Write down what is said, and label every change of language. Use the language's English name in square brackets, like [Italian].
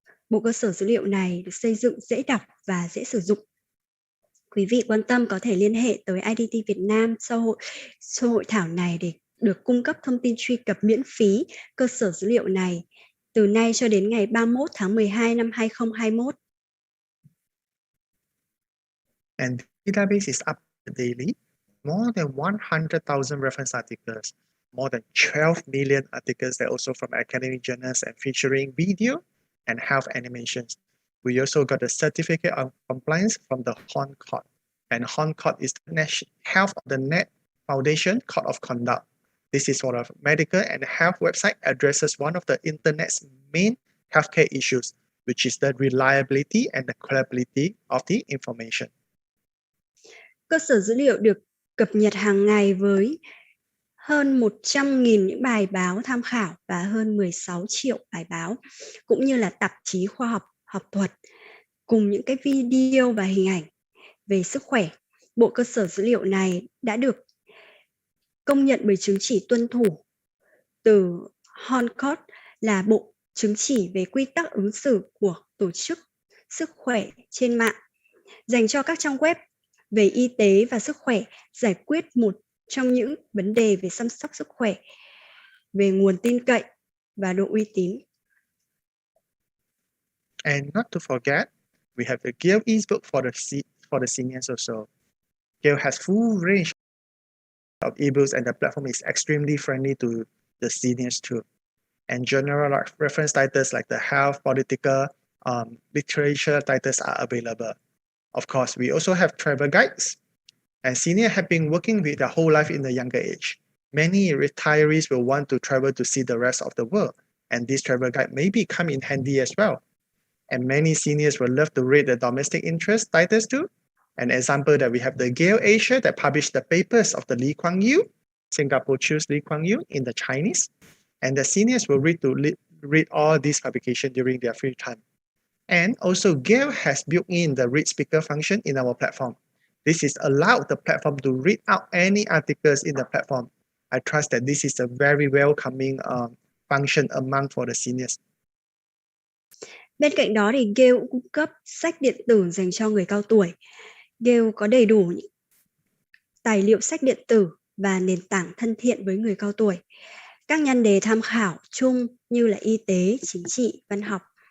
[Vietnamese] Bộ cơ sở dữ liệu này được xây dựng dễ đọc và dễ sử dụng. Quý vị quan tâm có thể liên hệ tới IDT Việt Nam sau hội thảo này để được cung cấp thông tin truy cập miễn phí cơ sở dữ liệu này từ nay cho đến ngày 31 tháng 12 năm 2021. [English] And the database is updated daily. More than 100,000 reference articles, more than 12 million articles that also from academic journals and featuring video and health animations. We also got a certificate of compliance from the Hong Court. And Hong Court is the National Health of the Net Foundation Code of Conduct. This is sort of medical and health website addresses one of the internet's main healthcare issues, which is the reliability and the credibility of the information. [Vietnamese] Cơ sở dữ liệu được cập nhật hàng ngày với hơn 100.000 những bài báo tham khảo và hơn 16 triệu bài báo, cũng như là tạp chí khoa học, học thuật, cùng những cái video và hình ảnh về sức khỏe. Bộ cơ sở dữ liệu này đã được công nhận bởi chứng chỉ tuân thủ từ Hong Kong là bộ chứng chỉ về quy tắc ứng xử của Tổ chức Sức khỏe trên mạng, dành cho các trang web về y tế và sức khỏe, giải quyết một trong những vấn đề về chăm sóc sức khỏe, về nguồn tin cậy và độ uy tín. [English] And not to forget, we have the Gale ebook for the seniors also. Gale has full range of ebooks and the platform is extremely friendly to the seniors too. And general reference titles like the health, political, literature titles are available. Of course, we also have travel guides. And seniors have been working with their whole life in the younger age. Many retirees will want to travel to see the rest of the world. And this travel guide maybe come in handy as well. And many seniors will love to read the domestic interest titles too. An example that we have the Gale Asia that published the papers of the Lee Kuan Yew, Singapore choose Lee Kuan Yew in the Chinese. And the seniors will read all these publications during their free time. And also Gale has built in the read speaker function in our platform. This is allowed the platform to read out any articles in the platform. I trust that this is a very welcoming function among for the seniors. [Vietnamese] Bên cạnh đó thì Gale cũng cung cấp sách điện tử dành cho người cao tuổi. Gale có đầy đủ tài liệu sách điện tử và nền tảng thân thiện với người cao tuổi. Các nhan đề tham khảo chung như là y tế, chính trị, văn học.